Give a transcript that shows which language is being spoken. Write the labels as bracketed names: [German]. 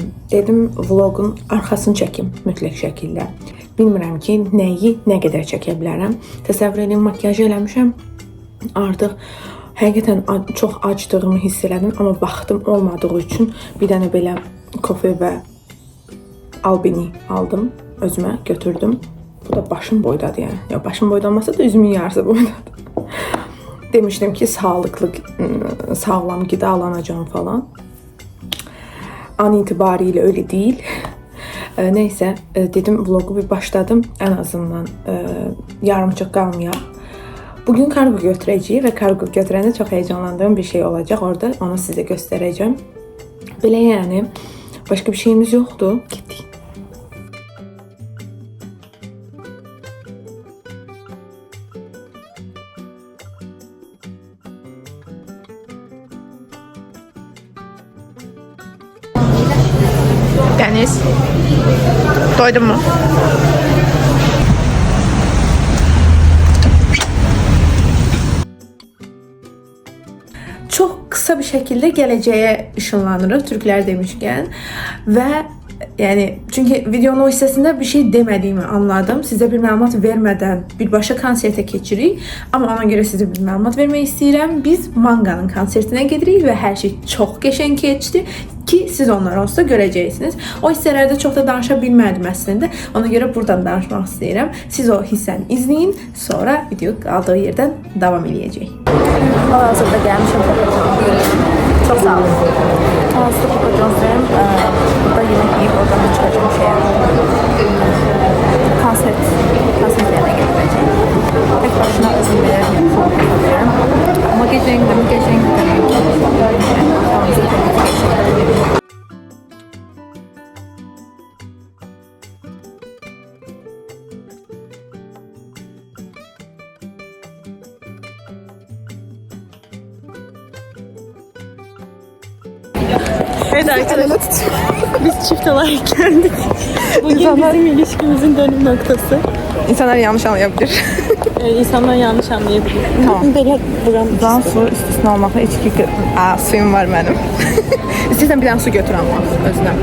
[Azerbaijani] Dedim vlogun arxasını çəkim mütləq şəkildə. Bilmirəm ki, nəyi nə qədər çəkə bilərəm. Təsəvvür edin, makyaj eləmişəm. Artıq həqiqətən çox acdığımı hiss elədim, amma vaxtım olmadığı üçün bir dənə belə kofe və albini aldım, özümə götürdüm. Bu da başım boydadır yəni. Ya başım boyda olmasa da üzümün yarısı boydadır. [Turkish] Demiştim ki sağlıklı, [Azerbaijani] sağlam qidalanacağım falan. [Turkish] An itibariyle öyle değil. Neyse dedim vlogu bir başladım. En azından [Azerbaijani] yarımçıq qalmayaq. Bugün kargo götürəcəyik və kargo götürəndə çox heyecanlandığım bir şey olacaq. Orada onu sizə göstərəcəm. Belə yəni başka bir şeyimiz yoxdur. Getdik. [Turkish] Deniz, doydun mu? Çok kısa bir şekilde geleceğe ışınlanırıq Türkler demişken ve yani çünkü videonun o hissəsində bir şey demediğimi anladım. [Azerbaijani] Size bir məlumat vermeden birbaşa konsertə keçirik. Ama ona göre size bir məlumat vermək istəyirəm. Biz Manga'nın konsertinə gedirik ve her şey çok qəşəng keçdi ki siz onları onsuz da görəcəksiniz. O hissələrdə çox da danışa bilmədim əslində. Ona görə buradan danışmaq istəyirəm. Siz o hissəni izləyin, sonra video qaldığı yerdən davam edəcək. Hal-hazırda gəlmişəm çok sağ olun. [Turkish] Hal-hazırda Papa John's'dayım. Burada yemek yiyip oradan da çıkacağım konser yerine getireceğim. Tek başına izin verebilirim. Ama gecen gidelim. Evet arkadaşlar, biz çift olarak geldik. Bugün bizim ilişkimizin dönüm noktası. İnsanlar yanlış anlayabilir. İnsanlar yanlış anlayabilir. Tamam. [Azerbaijani] Belə buram Buradan su istisna olmaqla içki suyum var mənim. İstəyirsən bir dənə su götür amma özünə.